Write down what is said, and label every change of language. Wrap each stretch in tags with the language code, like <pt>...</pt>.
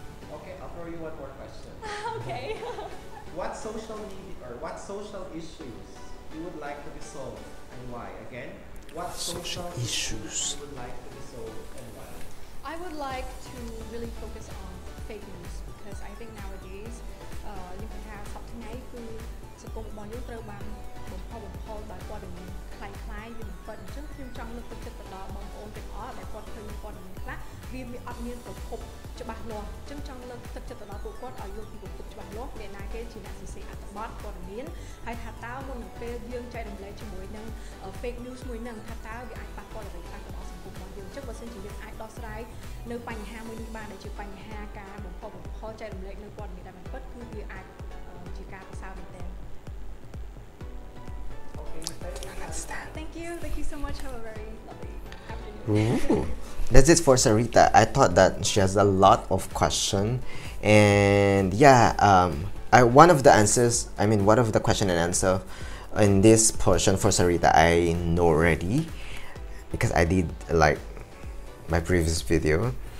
<en>Okay, I'll throw you one more question. Okay. What social media or what social issues you would like to be solved and why? Again, what social issues you would like to be solved and why? I would like to really focus on fake news because I think nowadays</en> <km>យើងឃើញថាសប្តាហ៍ថ្ងៃគឺសង្គមរបស់យើងត្រូវបានបំផុសដោយព័ត៌មានคล้ายៗវាបំផុតអញ្ចឹងខ្ញុំចង់លើកទឹកចិត្តទៅដល់បងប្អូនទាំងអស់ដែលគាត់ឃើញព័ត៌មានខ្លះវាអត់មានប្រភពច្បាស់លាស់អញ្ចឹងចង់លើកទឹកចិត្តទៅដល់ពួកគាត់ឲ្យយល់ពីប្រភពច្បាស់លាស់អ្នកណាគេជាអ្នកសរសេរអត្ថបទព័ត៌មានហើយថាតើមុននឹងពេលយើងចែករំលែកជាមួយនឹង fake news មួយហ្នឹងថាតើវាអាចប៉ះពាល់អ្វីខ្លះទៅដល់សង្គមរបស់យើងអញ្ចឹងបើសិនជាយើងអាចដោះស្រាយនៅបញ្ហាមួយនេះបានដែលជាបញ្ហាការបំផុសចែករំលែកនៅព័ត៌មានដែលមិនពិតគឺវាអាចជាការប្រសើរមែនទែន</km> <en>Thank you so much. Have a very lovely afternoon. Ooh. That's it for Sarita. I thought that she has a lot of question, and yeah, one of the question and answer in this portion for Sarita I know already because I did like my previous video.</en>